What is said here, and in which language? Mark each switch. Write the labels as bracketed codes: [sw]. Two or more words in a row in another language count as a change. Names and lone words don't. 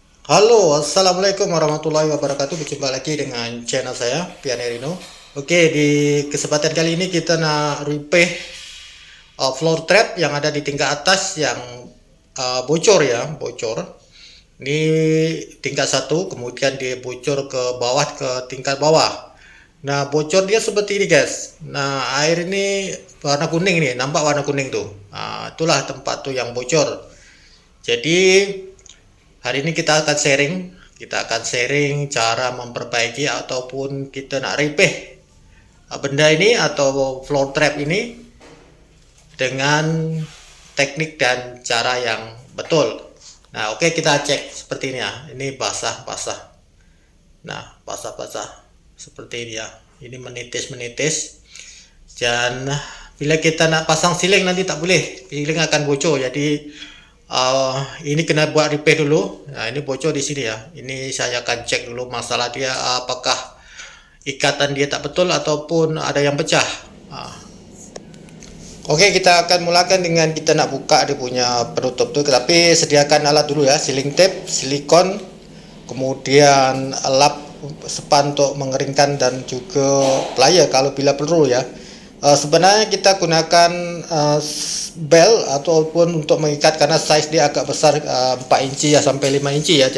[ms] Halo, [ar] السلام عليكم ورحمة الله وبركاته. [ms] Berjumpa lagi dengan channel saya, Pianerino. Oke, di kesempatan kali ini kita nak [en] repair floor trap [ms] yang ada di tingkat atas yang bocor ya, bocor. Ini tingkat satu, kemudian dia bocor ke bawah ke tingkat bawah. Nah, bocor dia seperti ini guys. Nah, air ini warna kuning nih, nampak warna kuning tuh. Nah, itulah tempat tuh yang bocor. Jadi hari ini kita akan sharing cara memperbaiki ataupun kita nak repair benda ini atau [en] floor trap [ms] ini dengan teknik dan cara yang betul. Nah, oke, kita cek seperti ini ya. Ini basah-basah. Nah, basah-basah seperti ini ya. Ini menitis-menitis. Dan bila kita nak pasang siling nanti tak boleh. Siling akan bocor. Jadi ini kena buat repair dulu. Nah, ini bocor di sini ya. Ini saya akan cek dulu masalah dia, apakah ikatan dia tak betul ataupun ada yang pecah. Oke, kita akan mulakan dengan kita nak buka dia punya penutup tuh. Tapi sediakan alat dulu ya, [en] sealing tape, [ms] silikon, kemudian lap sepan untuk mengeringkan dan juga plier kalau bila perlu ya. Sebenarnya kita gunakan bel ataupun untuk mengikat karena size dia agak besar, 4 inci ya sampai 5 inci ya.